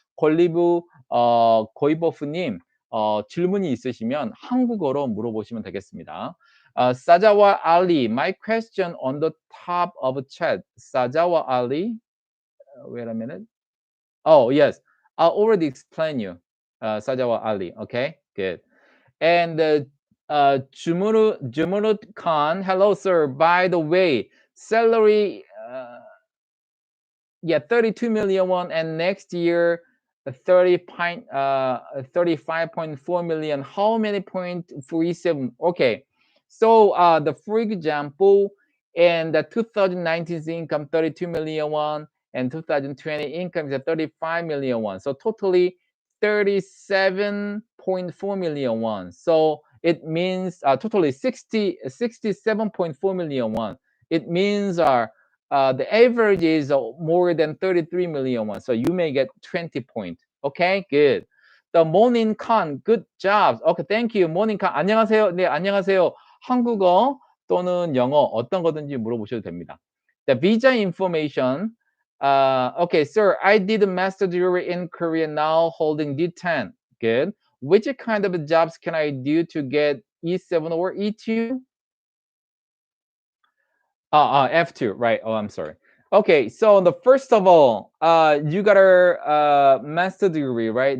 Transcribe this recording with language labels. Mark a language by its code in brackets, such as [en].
[ko] 골리브 고이버프님 질문이 있으시면 한국어로 물어보시면 되겠습니다. [en] 사자와 Ali, my question on the top of chat. 사자와 Ali, wait a minute. Oh yes, I already explained you. 사자와 Ali. Okay, good. And Jumurut Khan, hello sir. By the way, salary. Yeah, 32 million won, and next year 35.4 million. How many point 47? Okay, so the for example, in the 2019 income 32 million won, and 2020 income is 35 million won. So totally 37.4 million won. So it means totally 67.4 million won. It means the average is more than 33 million won. So you may get 20 points. Okay, good. The morning con, good job. Okay, thank you. morning con. [ko] 안녕하세요. 네, 안녕하세요. 한국어 또는 영어 어떤 거든지 물어보셔도 됩니다. [en] The visa information. Okay, sir, I did a master degree in Korea, now holding D10. Good. Which kind of jobs can I do to get E7 or E2? F2, right? Oh, I'm sorry. Okay, so the first of all, you got a master degree, right?